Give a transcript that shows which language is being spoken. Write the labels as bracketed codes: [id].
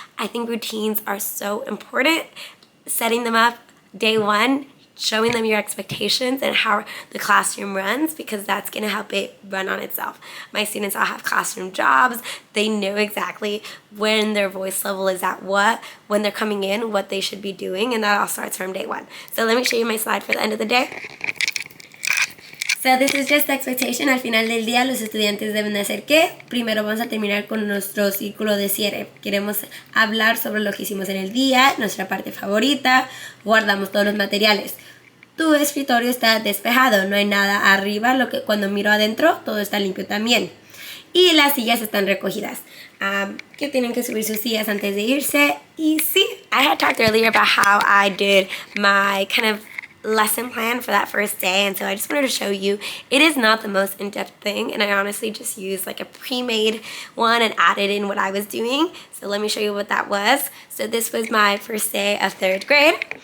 [en] I think routines are so important. Setting them up day one, showing them your expectations and how the classroom runs, because that's going to help it run on itself. My students all have classroom jobs. They know exactly when their voice level is at when they're coming in, what they should be doing, and that all starts from day one. So let me show you my slide for the end of the day. So this is just the expectation. [es] Al final del día los estudiantes deben de hacer ¿qué? Primero vamos a terminar con nuestro círculo de cierre. Queremos hablar sobre lo que hicimos en el día, nuestra parte favorita, guardamos todos los materiales. Tu escritorio está despejado, no hay nada arriba, cuando miro adentro todo está limpio también. Y las sillas están recogidas. Que tienen que subir sus sillas antes de irse. Y sí, [en] I had talked earlier about how I did my kind of lesson plan for that first day, and so I just wanted to show you it is not the most in-depth thing, and I honestly just used like a pre-made one and added in what I was doing. So let me show you what that was. So this was my first day of 3rd grade.